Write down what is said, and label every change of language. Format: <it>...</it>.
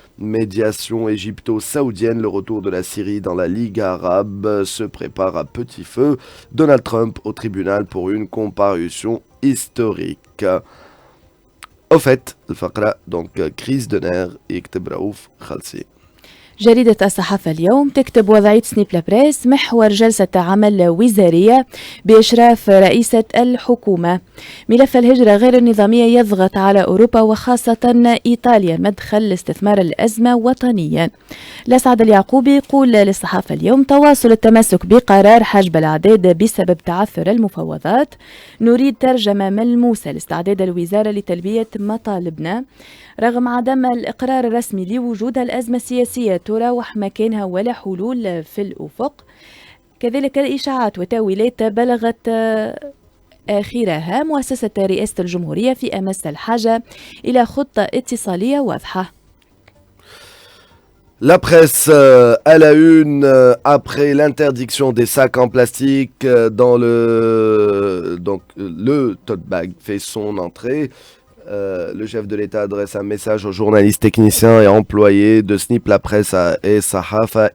<fr>Médiation égypto-saoudienne, le retour de la Syrie dans la Ligue arabe se prépare à petit feu. Donald Trump au tribunal pour une comparution historique. Au fait,</fr> <ar>الفقرة</ar> <fr>donc crise de nerfs</fr> <ar>يكتب</ar> <fr>رؤوف خلصي.</fr> <ar>جريدة الصحافة اليوم تكتب وضعية سنيب لابريس، محور جلسة عمل وزارية بإشراف رئيسة الحكومة. ملف الهجرة غير النظامية يضغط على أوروبا وخاصة إيطاليا، مدخل لاستثمار الأزمة وطنيا. الأسعد اليعقوبي يقول للصحافة اليوم تواصل التمسك بقرار حجب الأعداد بسبب تعثر المفاوضات. نريد ترجمة ملموسة لاستعداد الوزارة لتلبية مطالبنا رغم عدم الإقرار الرسمي لوجود الأزمة السياسية تراوح مكانها ولا حلول في الأفق. كذلك الإشاعات وتاويلات بلغت آخرها مؤسسة رئاسة الجمهورية في أمس الحاجة إلى خطة اتصالية واضحة.</ar> <fr>La presse à la une après l'interdiction des sacs en plastique dans le tote bag fait son entrée. Le chef de l'État adresse un message aux journalistes, techniciens et employés de SNIP, la presse et Sahafa.</fr>